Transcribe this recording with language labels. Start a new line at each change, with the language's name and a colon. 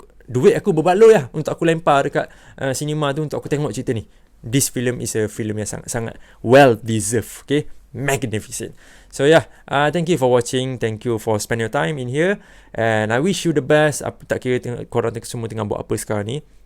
Malay: Duit aku berbaloi lah untuk aku lempar dekat cinema tu untuk aku tengok cerita ni.
English: This film is a film
Malay: yang sangat-sangat
English: well deserved.
Malay: Okay,
English: magnificent. So yeah, thank you for watching. Thank you for spending your time in here. And I wish you the best.
Malay: Apa tak kira korang semua tengah buat apa sekarang ni.